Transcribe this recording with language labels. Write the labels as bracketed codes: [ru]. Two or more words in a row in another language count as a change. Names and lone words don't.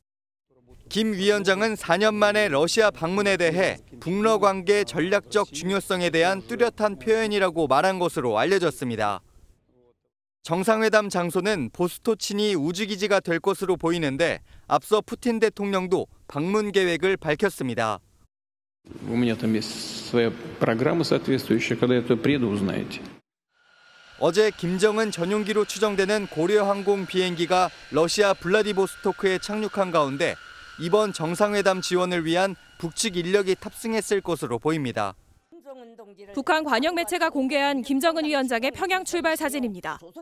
[ko] 김 위원장은 4년 만에 러시아 방문에 대해 북러 관계 전략적 중요성에 대한 뚜렷한 표현이라고 말한 것으로 알려졌습니다. 정상회담 장소는 보스토치니 우주기지가 될 것으로 보이는데 앞서 푸틴 대통령도 방문 계획을 밝혔습니다. [ru] У меня там есть своя программа соответствующая, когда я туда приеду, узнаете. [ko] 어제 김정은 전용기로 추정되는 고려항공 비행기가 러시아 블라디보스토크에 착륙한 가운데 이번 정상회담 지원을 위한 북측 인력이 탑승했을 것으로 보입니다. 북한 관영 매체가 공개한 김정은 위원장의 평양 출발 사진입니다.